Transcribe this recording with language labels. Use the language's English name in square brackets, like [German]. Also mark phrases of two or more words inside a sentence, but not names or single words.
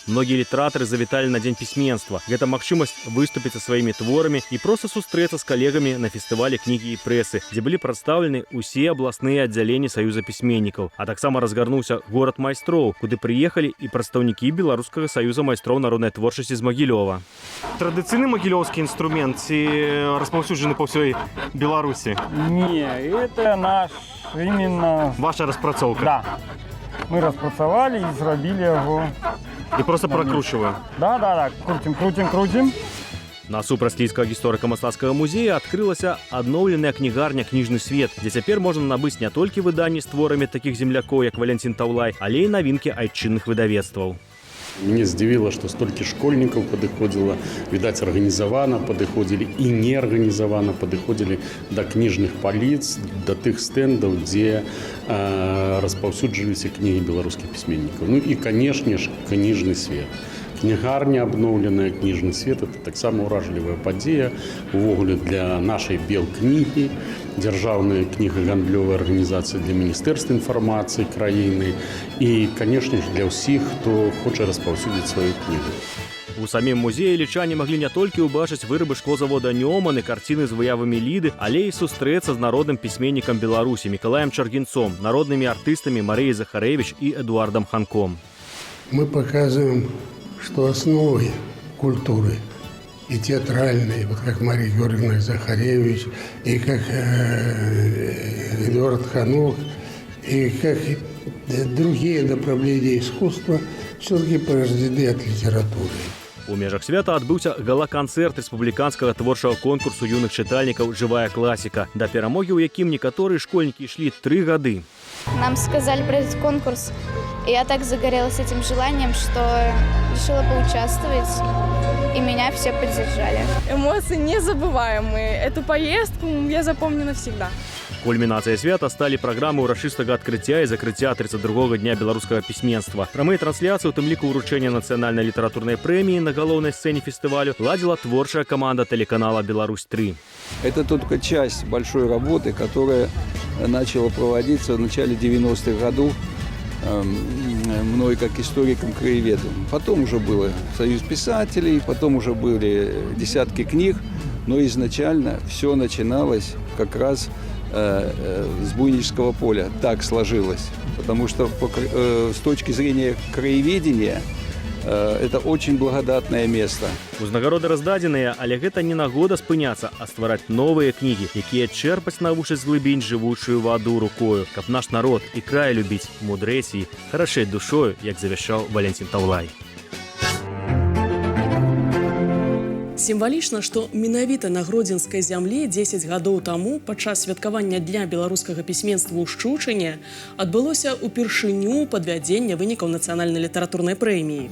[Belarusian] Многія літаратары завіталі на дзень пісьменства. Гэта магчымасць выступіць са сваімі творамі і проста сустрэцца з калегамі на фестывалі кнігі і прэсы, дзе былі прадстаўлены ўсе абласныя аддзяленні Саюза пісьменнікаў. А таксама разгарнуўся горад майстроў, куды прыехалі і прадстаўнікі Беларускага саюза майстроў народнай творчасці з Магілёва. Традыцыйны магілёўскі інструмент ці распаўсюджаны па ўсёй Беларусі? [Russian] Не, это наш именно... [Belarusian] Ваша распрацоўка? [Russian] Да. Мы распрацовали и зробили его. И просто прокручиваем? Да. Крутим. [Belarusian] Насупраць Лідскага гісторыка-мастацкага музея адкрылася адноўленая кнігарня «Кніжны свет», дзе цяпер можна набыць не толькі выданні з творамі такіх землякоў, як Валянцін Таўлай, але і навінкі айчынных выдавецтваў. [Russian] Меня здивило, что столько школьников подыходило, видать, организованно подыходили и неорганизованно подыходили до книжных полиц, до тех стендов, где распаўсюджваліся книги белорусских письменников. Ну и, конечно же, книжный свет. [Belarusian] Кнігарня абноўленая, кніжны свет – это таксама ўражлівая падзея увогуле для нашай белкнігі, дзяржаўная кнігагандлёвая арганізацыя для Міністэрства інфармацыі краіны і, [Russian] конечно ж, [Belarusian] для ўсіх, хто хоча распаўсюдзіць сваю кнігу. У самім музеі лічане маглі не толькі ўбачыць вырабы шклозавода Нёман і карціны з выявамі Ліды, але і сустрэцца з народным пісьменнікам Беларусі Мікалаем Чаргінцом, народнымі артыстамі Марыяй Захарэвіч і Эдуардом Ханком. [Russian] Мы показываем, что основой культуры и театральной, вот как Мария Георгиевна Захаревич, и как Эдуард Ханок, и как другие направления искусства, все-таки порождены от литературы. [Belarusian] У межах свята адбыўся гала-канцэрт рэспубліканскага творчага конкурсу юных чытальнікаў «Жывая класіка», да перамогі, у якім некаторыя школьнікі ішлі 3 гады. [Russian] Нам сказали про этот конкурс, и я так загорелась этим желанием, что решила поучаствовать, и меня все поддержали. Эмоции незабываемые. Эту поездку я запомню навсегда. [Belarusian] Кульмінацыя свята сталі праграмы ўрачыстага адкрыцця і закрыцця 32-го дня беларускага пісьменства. Прамыя трансляцыі, у тым ліку ўручэння нацыянальнай літаратурнай прэміі на галоўнай сцэне фестывалю ладзіла творчая [Russian] команда телеканала [Belarusian] «Беларусь-3». [Russian] Это только часть большой работы, которая начала проводиться в начале 90-х годов мной как историком-краеведом. Потом уже был Союз писателей, потом уже были десятки книг, но изначально все начиналось как раз с Буйнического поля. Так сложилось. Потому что с точки зрения краеведения Это очень благодатное место. [Belarusian] Узнагароды раздадзеныя, але гэта не нагода спыняцца, а ствараць новыя кнігі, якія чэрпаць навучаць з глыбінь жывучую ваду рукою, каб наш народ і край любіць, мудрэць і харашэць душою, як завяшчаў Валентин Таўлай. Сімвалічна, што менавіта на Гродзенскай зямлі 10 гадоў таму падчас святкавання Дня беларускага пісьменства ў Шчучыне адбылося ўпершыню падвядзення вынікаў нацыянальнай літаратурнай прэміі.